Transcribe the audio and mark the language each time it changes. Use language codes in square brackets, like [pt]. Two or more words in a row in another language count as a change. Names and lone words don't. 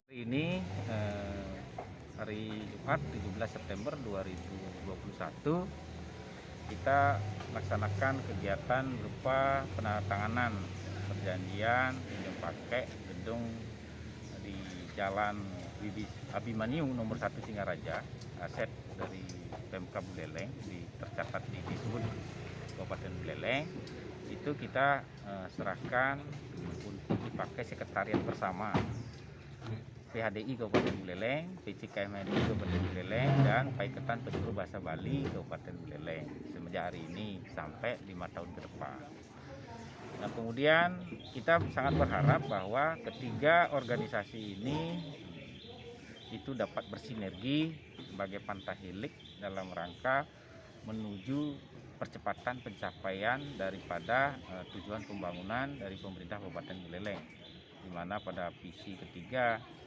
[id] ini hari Jumat 17 September 2021 kita laksanakan kegiatan berupa penandatanganan perjanjian pinjam pakai gedung di Jalan Abimanyu nomor 1 Singaraja, aset dari Pemkab Buleleng, tercatat di Disbud Kabupaten Buleleng. Itu kita serahkan untuk dipakai sekretariat bersama PHDI Kabupaten Buleleng, PCKMRI Kabupaten Buleleng, dan Paikatan Penyuluh Bahasa Bali Kabupaten Buleleng semenjak hari ini sampai 5 tahun ke depan. Nah, kemudian kita sangat berharap bahwa ketiga organisasi ini itu dapat bersinergi sebagai pantahilik dalam rangka menuju percepatan pencapaian daripada tujuan pembangunan dari pemerintah Kabupaten Buleleng, di mana pada misi ketiga